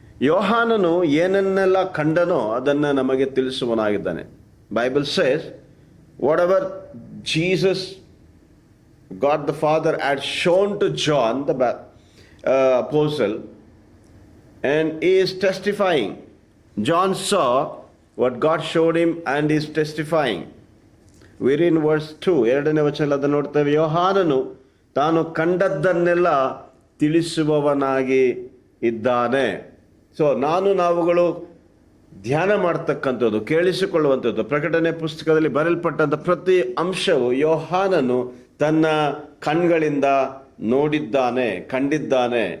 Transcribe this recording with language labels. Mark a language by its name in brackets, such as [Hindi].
[Kannada] ಯೋಹಾನನು ಏನನ್ನೆಲ್ಲ ಕಂಡನೋ ಅದನ್ನು ನಮಗೆ ತಿಳಿಸುವನಾಗಿದ್ದಾನೆ. [English] Bible says whatever Jesus God the father had shown to John the apostle, and he is testifying. John saw what God showed him and is testifying. We're in verse 2, [Kannada] 2ನೇ ವಚನದಲ್ಲಿ ಅದನ್ನು ನೋಡ್ತೇವೆ. ಯೋಹಾನನು ತಾನು ಕಂಡದ್ದನ್ನೆಲ್ಲ ತಿಳಿಸುವವನಾಗಿ ಇದ್ದಾನೆ. ಸೊ ನಾವುಗಳು ಧ್ಯಾನ ಮಾಡ್ತಕ್ಕಂಥದ್ದು, ಕೇಳಿಸಿಕೊಳ್ಳುವಂಥದ್ದು, ಪ್ರಕಟಣೆ ಪುಸ್ತಕದಲ್ಲಿ ಬರೆಯಲ್ಪಟ್ಟಂಥ ಪ್ರತಿ ಅಂಶವು ಯೋಹಾನನು ತನ್ನ ಕಣ್ಗಳಿಂದ ನೋಡಿದ್ದಾನೆ, ಕಂಡಿದ್ದಾನೆ.